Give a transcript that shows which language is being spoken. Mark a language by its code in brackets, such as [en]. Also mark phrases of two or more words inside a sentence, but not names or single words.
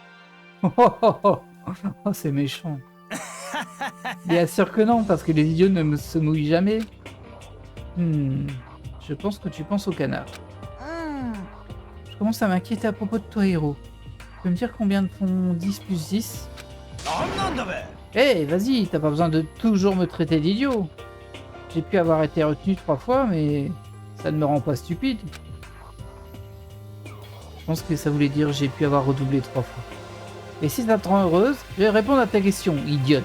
[fr] Oh, c'est méchant. Bien sûr que non, parce que les idiots se mouillent jamais. Je pense que tu penses au canard. Je commence à m'inquiéter à propos de toi, héros. Tu peux me dire combien font 10 plus 10? [ja] なんなんだべ [fr] Eh, vas-y, t'as pas besoin de toujours me traiter d'idiot. J'ai pu avoir été retenu 3 fois, mais ça ne me rend pas stupide. Je pense que ça voulait dire j'ai pu avoir redoublé 3 fois. Et si ça te rend heureuse, je vais répondre à ta question, idiote.